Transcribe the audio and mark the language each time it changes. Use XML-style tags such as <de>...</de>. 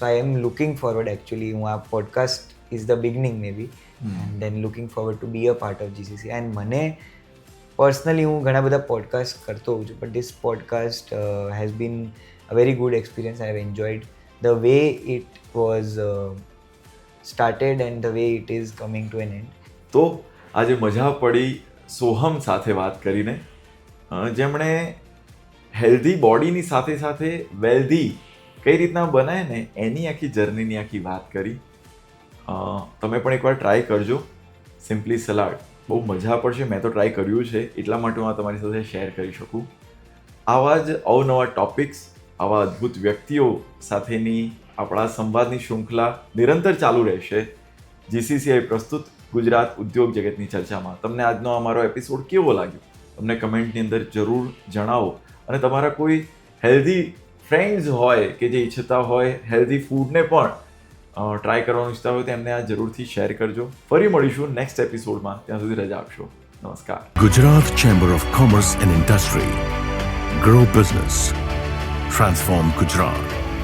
<en>So I am looking forward actually. આ podcast is the beginning maybe and then looking forward to be a part of GCCI. and</en> <gu>મને personally હું ઘણા બધા podcast કરતો હોઉં છું,</gu> <en>but this podcast has been a very good experience. I have enjoyed the way it was started and the way it is coming to an end.</en> <gu>તો આજે મજા પડી સોહમ સાથે વાત કરીને, જેમણે હેલ્ધી બોડીની સાથે સાથે વેલ્ધી કઈ રીતના બનાય ને એની આખી જર્નીની આખી વાત કરી. તમે પણ એકવાર ટ્રાય કરજો સિમ્પલી સલાડ, બહુ મજા પડશે. મેં તો ટ્રાય કર્યું છે એટલા માટે હું આ તમારી સાથે શેર કરી શકું. આવા જ અવનવા ટોપિક્સ, આવા અદ્ભુત વ્યક્તિઓ સાથેની આપણા સંવાદની શૃંખલા નિરંતર ચાલુ રહેશે. GCCI પ્રસ્તુત ગુજરાત ઉદ્યોગ જગતની ચર્ચામાં. તમને આજનો અમારો એપિસોડ કેવો લાગ્યો? તમને કમેન્ટની અંદર જરૂર જણાવો. અને તમારા કોઈ હેલ્ધી ફ્રેન્ડ્સ હોય કે જે ઈચ્છતા હોય હેલ્ધી ફૂડને પણ ટ્રાય કરવાનું ઈચ્છતા હોય તો એમને આ જરૂરથી શેર કરજો. ફરી મળીશું નેક્સ્ટ એપિસોડમાં. ત્યાં સુધી રજા આપશો. નમસ્કાર.</gu> <en>Gujarat Chamber of Commerce and Industry. Grow business. Transform Gujarat.</en>